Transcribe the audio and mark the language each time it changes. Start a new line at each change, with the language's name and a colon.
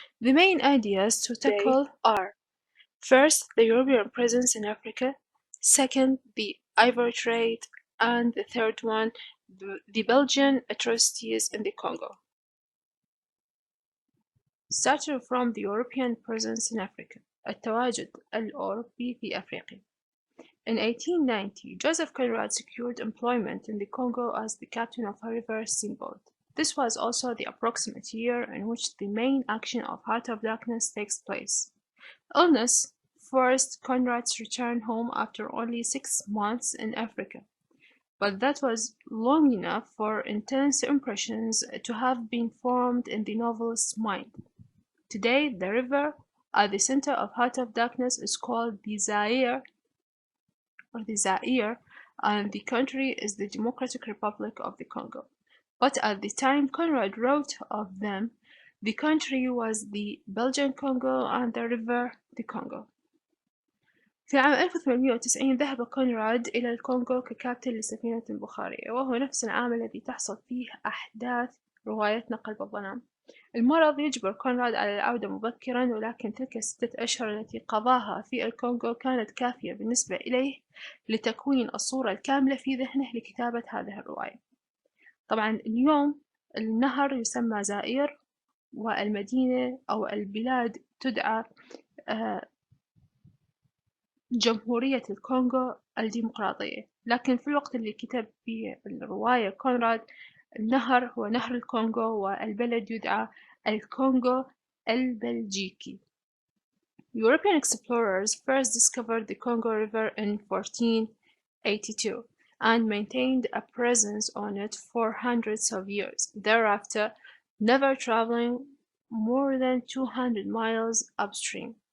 English: The main ideas to tackle are: first, the European presence in Africa; second, the ivory trade; and the third one, the Belgian atrocities in the Congo. Starting from the European presence in Africa.
Arabic: التواجد الأوروبي في أفريقيا.
English: In 1890, Joseph Conrad secured employment in the Congo as the captain of a river steamboat. This was also the approximate year in which the main action of Heart of Darkness takes place. Illness forced Conrad's return home after only 6 months in Africa, but that was long enough for intense impressions to have been formed in the novelist's mind. Today, the river at the center of Heart of Darkness is called the Zaire, and the country is the Democratic Republic of the Congo. But at the time Conrad wrote of them, the country was the Belgian Congo and the river the Congo.
Arabic: في عام 1890 ذهب كونراد إلى الكونغو ككابتن لسفينة بخارية، وهو نفس العام الذي تحصل فيه أحداث روايتنا قلب الظلام. المرض يجبر كونراد على العودة مبكرا، ولكن تلك ال6 أشهر التي قضاها في الكونغو كانت كافية بالنسبة إليه لتكوين الصورة الكاملة في ذهنه لكتابة هذه الرواية. طبعا اليوم النهر يسمى زائر، والمدينة أو البلاد تدعى جمهورية الكونغو الديمقراطية، لكن في الوقت اللي كتب فيه الرواية كونراد النهر هو نهر الكونغو والبلد يدعى الكونغو البلجيكي.
English: European explorers first discovered the Congo River in 1482 and maintained a presence on it for hundreds of years thereafter, never traveling more than 200 miles upstream.